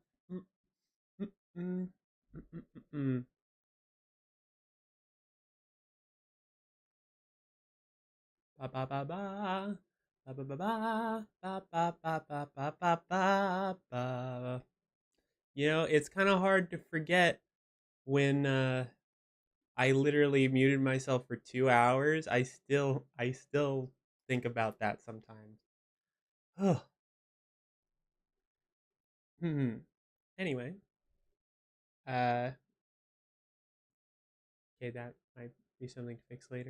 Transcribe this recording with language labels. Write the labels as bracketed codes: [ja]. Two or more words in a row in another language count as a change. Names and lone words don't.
[en] Mm, mm, mm, mm, mm, mm. Ba ba ba ba. Ba ba ba ba. Ba ba ba ba ba ba ba ba. It's kind of hard to forget when I literally muted myself for 2 hours. I still think about that sometimes. Oh. Anyway, uh, okay, that might be something to fix later.